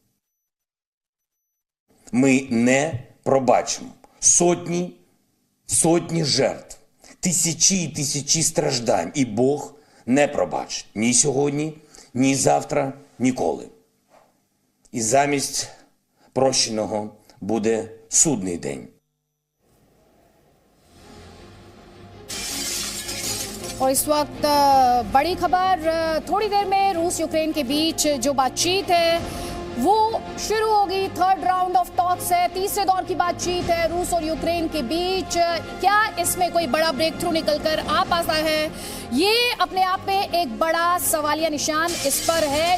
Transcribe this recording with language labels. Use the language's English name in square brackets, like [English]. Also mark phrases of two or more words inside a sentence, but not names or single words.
[Ukrainian] Ми не пробачимо сотні жертв, тисячі і тисячі страждань. І Бог не пробачить ні сьогодні, ні завтра, ніколи. І замість прощеного буде судний день. [Hindi] और इस वक्त बड़ी खबर, थोड़ी देर में रूस यूक्रेन के बीच जो बातचीत है वो शुरू होगी। [English] third round of talks [Hindi] है, तीसरे दौर की बातचीत है रूस और यूक्रेन के बीच। क्या इसमें कोई बड़ा [English] break through [Hindi] निकल कर आ पाता है, ये अपने आप में एक बड़ा सवालिया निशान इस पर है।